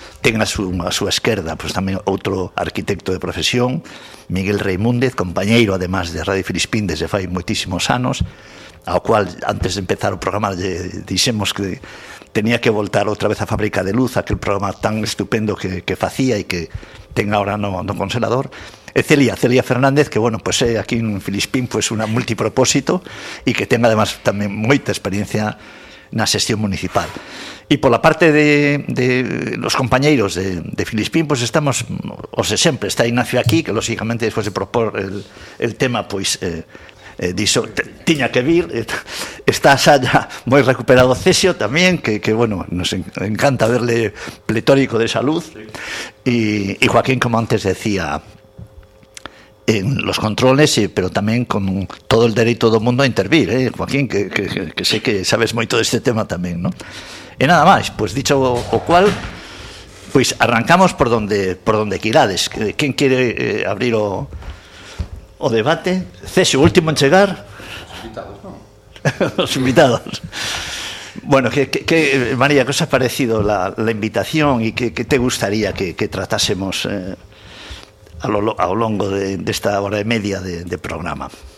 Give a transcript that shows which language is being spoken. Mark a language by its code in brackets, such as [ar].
[gl] Ten a súa esquerda, pues, tamén outro arquitecto de profesión, Miguel Reimúndez, compañeiro además de Radio Filispín desde fai moitísimos anos, ao cual antes de empezar o programa dixemos que tenía que voltar outra vez á Fábrica de Luz, aquel programa tan estupendo que facía e que ten agora no conselador. E Celia Fernández, que, bueno, pues, aquí en Filispín, pues, unha multipropósito e que ten además tamén moita experiencia na xestión municipal. E pola parte de los compañeiros de Filispín, pues, estamos os de sempre. Está Ignacio aquí, que lógicamente despois de propor el tema, pues, dixo, tiña que vir. Está xa ya moi recuperado Cesio tamén, que bueno, [es] nos encanta verle pletórico de salud. [gl] E Joaquín, como antes decía, [es] en los controles, pero [gl] tamén con todo el dereito do mundo a intervir, Joaquín, que sei que sabes moito deste tema tamén, ¿no? E nada máis, pues, dicho o cual, pues, [es] arrancamos por donde [gl] quirades. [es] ¿Quién quiere abrir o debate? [gl] Cesio, último en chegar. Los invitados. [es] Bueno, que María, ¿qué os ha parecido la invitación y qué te gustaría que tratásemos [gl] a lo longo [es] de esta hora y media de programa?